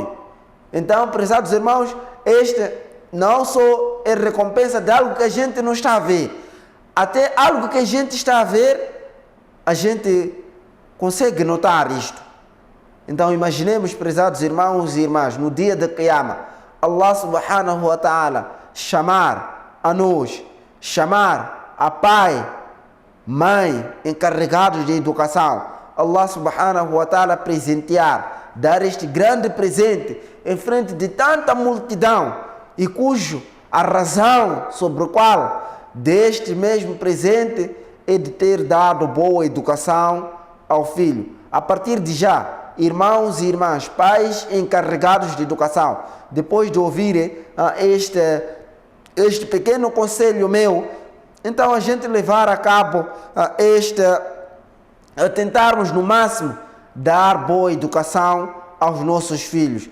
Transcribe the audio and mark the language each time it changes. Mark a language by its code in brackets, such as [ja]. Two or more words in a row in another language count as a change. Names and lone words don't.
[pt] Então, prezados irmãos, este não só é recompensa de algo que a gente não está a ver, até algo que a gente está a ver, a gente consegue notar isto. Então imaginemos, prezados irmãos e irmãs, no dia da Qiyamah, [ar] الله سبحانه وتعالى [pt] chamar a nós, chamar a pai, mãe, encarregados de educação, [ar] الله سبحانه وتعالى [pt] presentear, dar este grande presente em frente de tanta multidão e cujo a razão sobre a qual deste mesmo presente é de ter dado boa educação ao filho. A partir de já, irmãos e irmãs, pais encarregados de educação, depois de ouvirem este pequeno conselho meu, então a gente levar a cabo a tentarmos no máximo dar boa educação aos nossos filhos.